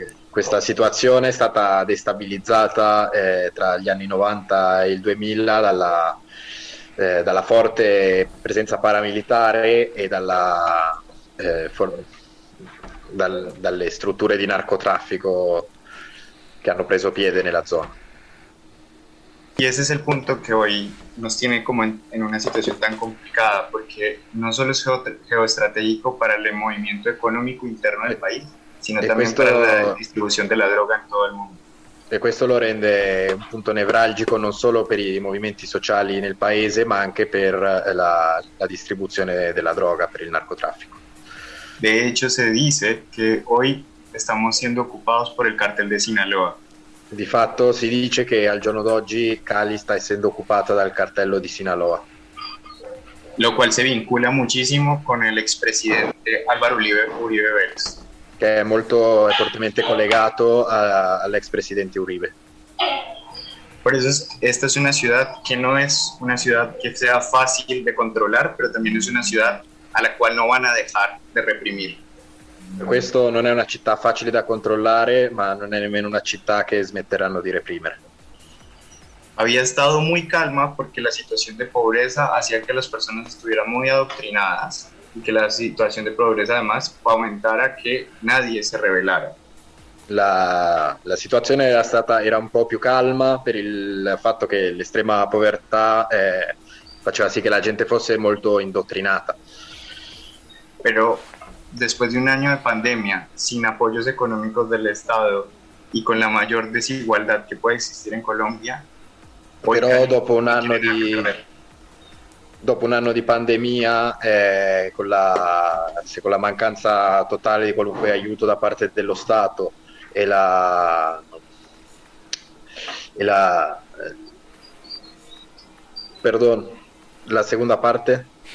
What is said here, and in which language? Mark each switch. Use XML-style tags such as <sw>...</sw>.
<it>Questa situazione è stata destabilizzata tra gli anni 90 e il 2000 dalla forte presenza paramilitare e dalle strutture di narcotraffico che hanno preso piede nella zona.</it> <es>Y ese es el punto que hoy nos tiene como en una situación tan complicada, porque no solo es geoestratégico para el movimiento económico interno del país, sino también para la distribución de la droga en todo el mundo.</es> <it>E questo lo rende un punto nevralgico non solo per i movimenti sociali nel paese, ma anche per la distribuzione della droga, per il narcotraffico.</it> <es>De hecho, se dice que hoy estamos siendo ocupados por el cartel de Sinaloa.</es> <it>Di fatto si dice che al giorno d'oggi Cali sta essendo occupata dal cartello di Sinaloa.</it> <es>Lo cual se vincula muchísimo con el expresidente Álvaro Uribe Vélez.</es> <it>Che è molto fortemente collegato all'ex presidente Uribe.</it> <es>Por eso esta es una ciudad que no es una ciudad que sea fácil de controlar, pero también es una ciudad a la cual no van a dejar de reprimir.</es> <it>Questo non è una città facile da controllare, ma non è nemmeno una città che smetteranno di reprimere.</it> <es>Había estado muy calma porque la situación de pobreza hacía que las personas estuvieran muy adoctrinadas y que la situación de pobreza además aumentara que nadie se rebelara.</es> <it>La situazione era un po' più calma per il fatto che l'estrema povertà faceva sì che la gente fosse molto indottrinata.</it> <es>Pero después de un año de pandemia, sin apoyos económicos del Estado y con la mayor desigualdad que puede existir en Colombia,</es> <it>pero dopo un anno di pandemia, con la mancanza totale di qualunque aiuto da parte dello Stato la seconda parte.</it>